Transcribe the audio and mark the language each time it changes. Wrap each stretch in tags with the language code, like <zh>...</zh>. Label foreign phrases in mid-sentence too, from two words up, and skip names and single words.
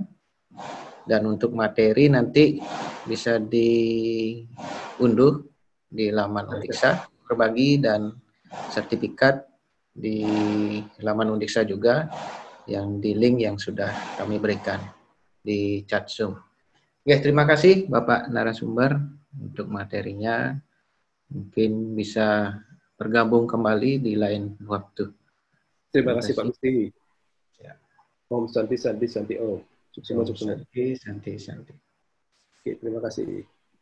<id>Dan untuk materi nanti bisa diunduh di laman Undiksa Berbagi dan sertifikat di laman Undiksa juga yang di link yang sudah kami berikan di chat Zoom. Oke, terima kasih Bapak narasumber untuk materinya. Mungkin bisa bergabung kembali di lain waktu. Terima kasih Pak Gusti. Ya.</id> <sa>Om Santi Santi Santi Om. Sukses. Santi Santi.</sa> <id>Oke, terima kasih.</id>